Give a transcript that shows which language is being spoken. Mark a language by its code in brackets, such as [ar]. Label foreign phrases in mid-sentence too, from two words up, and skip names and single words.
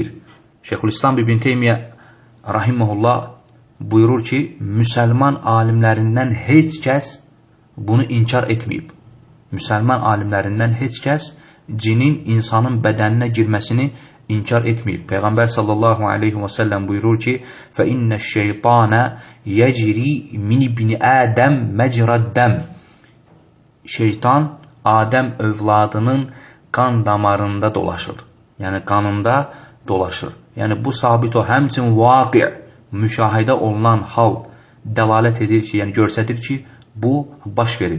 [az] Şeyxülislam İbn Teymiyyə rahimehullah buyurur ki, müsəlman alimlərindən heç kəs bunu inkar etməyib. Müsəlman alimlərindən heç kəs cinin insanın bədəninə girməsini inkar etməyib. Peyğəmbər [ar] صلى الله عليه وسلم [az] buyurur ki, [ar] فَإِنَّ الشَّيْطَانَ يَجْرِي مِنْ بِنِ آدَمْ مَجْرَ الدَّمْ. [az] Şeytan Adəm övladının qan damarında dolaşır. Yəni qanında dolaşır. Yəni bu sabit o, həmçin vaqi, müşahidə olunan hal dəlalət edir ki, yəni göstərir ki, bu baş verib.